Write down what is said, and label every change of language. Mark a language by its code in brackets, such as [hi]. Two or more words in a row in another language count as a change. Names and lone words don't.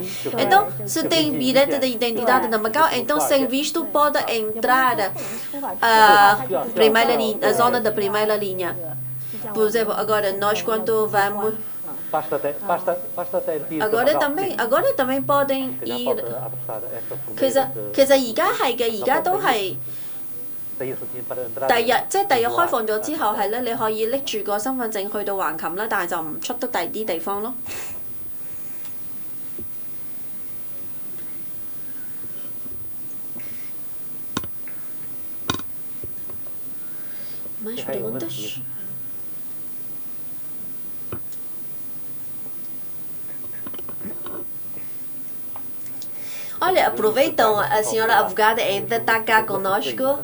[pt] Então, se tem bilhete de identidade da Macau, então sem visto pode entrar a zona da primeira linha. Por exemplo, agora nós quando vamos agora também podem ir。 [yue] 其實而家係嘅，而家都係第日開放咗之後係咧，你可以拎住個身份證去到橫琴啦，但係就唔出得第啲地方咯。 [pt] Mais perguntas? Olha, aproveitam, a senhora advogada ainda está cá conosco.